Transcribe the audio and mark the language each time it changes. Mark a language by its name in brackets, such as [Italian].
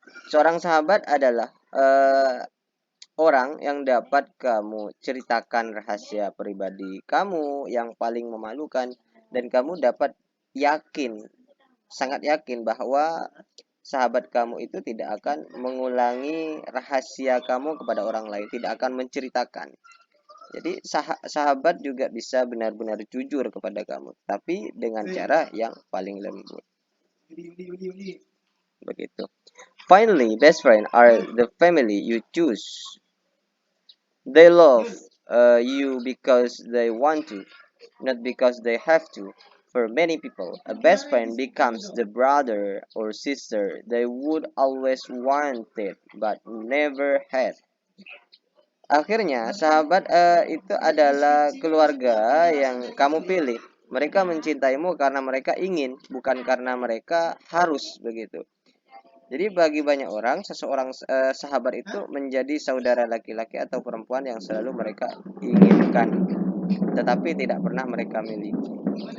[Indonesian] Seorang sahabat adalah orang yang dapat kamu ceritakan rahasia pribadi kamu yang paling memalukan, dan kamu dapat yakin, sangat yakin bahwa sahabat kamu itu tidak akan mengulangi rahasia kamu kepada orang lain, tidak akan menceritakan. Jadi sahabat juga bisa benar-benar jujur kepada kamu, tapi dengan cara yang paling lembut. Begitu. [English] Finally, best friends are the family you choose. They love you because they want to, not because they have to. For many people, a best friend becomes the brother or sister they would always wanted but never had. [Indonesian] Akhirnya, sahabat itu adalah keluarga yang kamu pilih. Mereka mencintaimu karena mereka ingin, bukan karena mereka harus, begitu. Jadi bagi banyak orang, seseorang sahabat itu menjadi saudara laki-laki atau perempuan yang selalu mereka inginkan, tetapi tidak pernah mereka miliki.